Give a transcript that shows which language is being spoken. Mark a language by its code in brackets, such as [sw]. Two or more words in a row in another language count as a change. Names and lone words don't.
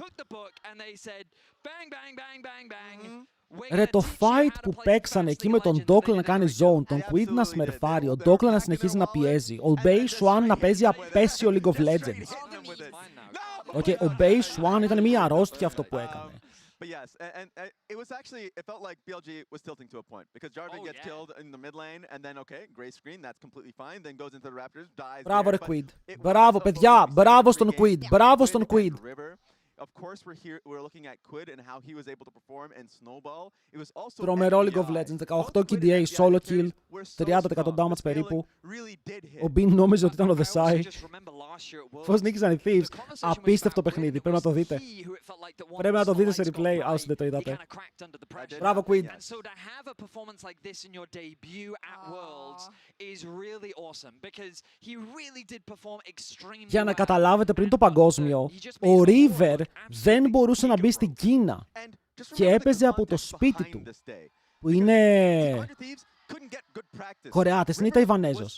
[el] Ρε, το fight που παίξανε εκεί με τον Ντόκλα να κάνει zone, τον Quid να σμερφάρει, ο Ντόκλα να συνεχίζει να πιέζει, ο Bay Swan να παίζει απέσιο League of Legends. Ο Bay Swan ήταν μια αρρώστια αυτό που έκανε. [en] But yes, and it was actually, it felt like BLG was tilting to a point because Jarvan gets killed in the mid lane and then, okay, gray screen, that's completely fine, then goes into the Raptors, dies. [el] Μπράβο ρε Quid. Μπράβο παιδιά, μπράβο στον Quid, μπράβο στον Quid. [en] Of course, we're looking at Quid and how he was able to perform and snowball. It was also [el] τρομερό League of Legends, 18 KDA, [en] solo kill, [el] 30% damage περίπου. Ο Bean νόμιζε ότι ήταν ο Desai. Πώς νίκησαν οι Thieves. Απίστευτο παιχνίδι, πρέπει να το δείτε. Πρέπει να το δείτε σε replay, όσοι δεν το είδατε. Μπράβο Quid. Για να καταλάβετε, πριν το παγκόσμιο, ο River δεν μπορούσε να μπει στην Κίνα και έπαιζε από το σπίτι του, που είναι Κορεάτες, είναι ή Ταϊβανέζος.